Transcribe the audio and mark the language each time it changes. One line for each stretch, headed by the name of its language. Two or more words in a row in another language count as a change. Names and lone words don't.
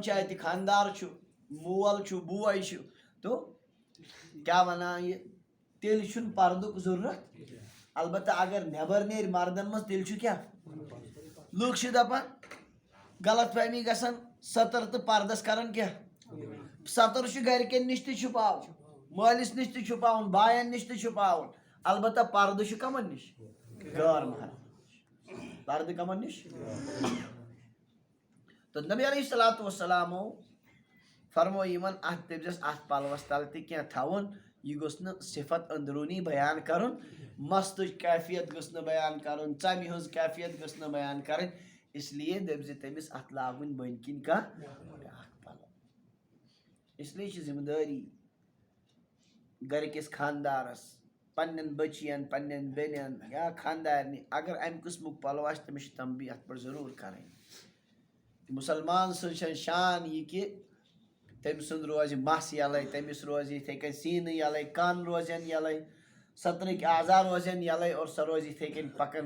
Kashmiri: چھِ اتہِ خانٛدار چھُ مول چھُ بوے چھُ تو کیٛاہ ونان یہِ تیٚلہِ چھُنہٕ پردُک ضروٗرت البتہ اگر نٮ۪بر نیرِ مردن منٛز تیٚلہِ چھُ کیٛاہ لُکھ چھِ دپان غلط فہمی گژھان ستر تہٕ پردس کران کیٛاہ ستر چھُ گرِکٮ۪ن نِش تہِ چھُپاوُن مٲلِس نِش تہِ چھُپاوُن باین نِش تہِ چھُپاوُن البتہ پردٕ چھُ کمن نِش غٲر محرم پردٕ کمن نِش تہٕ نبی
Arabic: علیہ الصلوۃ والسلامو
Kashmiri: فرمو یِمن اتھ دٔپزٮ۪س اتھ پلوس تل تہِ کینٛہہ تھاوُن یہ گوس نہ صفت اندرونی بیان کرن، مستچ کیفیت گوس نہ بیان کرن، ژمہِ ہٕنٛز کیفیت گوس نہ بیان کرن،
Urdu: اس لیے
Kashmiri: دپ زِ تٔمِس اتھ لاگُن بٔنۍ کِنۍ کانٛہہ بیٛاکھ پلو.
Urdu: اس لیے
Kashmiri: چھِ ذمہٕ دٲری گرِکِس خاندارس پننٮ۪ن بچین پننٮ۪ن بیٚنٮ۪ن یا خاندارنہِ اگر امہِ قٕسمُک پلو آسہِ تٔمِس چھِ تنبیہ اتھ پٮ۪ٹھ ضروٗر کرٕنۍ. مُسلمان سٕنٛز چھےٚ شان یہِ کہِ تٔمۍ سُنٛد روزِ مس یلے، تٔمِس روزِ یِتھے کٔنۍ سیٖنہٕ یلے، کن روزن یلے، سترٕکۍ اعضا روزن یلے اور سۄ روزِ یِتھے کٔنۍ پکان.